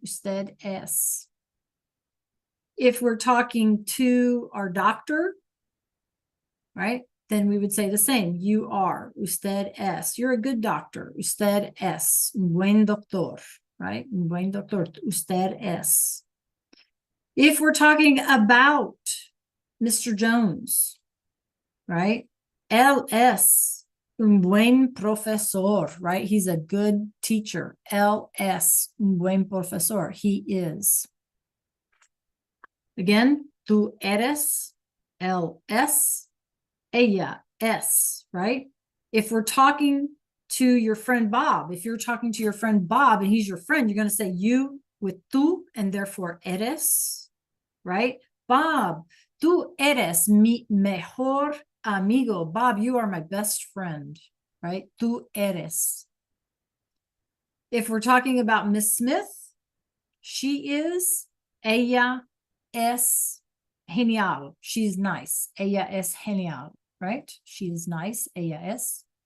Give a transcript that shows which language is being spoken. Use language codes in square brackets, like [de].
[es] Usted es. [en] If we're talking to our doctor, right? Then we would say the same. You are. [es] Usted es. [en] You're a good doctor. Usted es. [es] Un buen doctor, [en] right? [es] Un buen doctor. Usted es. [en] If we're talking about Mr. Jones, right? [es] Él es un buen profesor, right? [en] He's a good teacher. [es] Él es un buen profesor. [en] He is. [es] Again, tú eres, él es, ella es, right? [en] If we're talking to your friend Bob, if you're talking to your friend Bob and he's your friend, you're going to say you with tú and therefore eres, right? [es] Bob, tú eres mi mejor amigo. [en] Bob, you are my best friend, right? [es] Tú eres. [en] If we're talking about Miss Smith, she is, [es] ella es genial. [en] She's nice. [es] Ella es genial, right? [en] She is nice. [es] Ella es.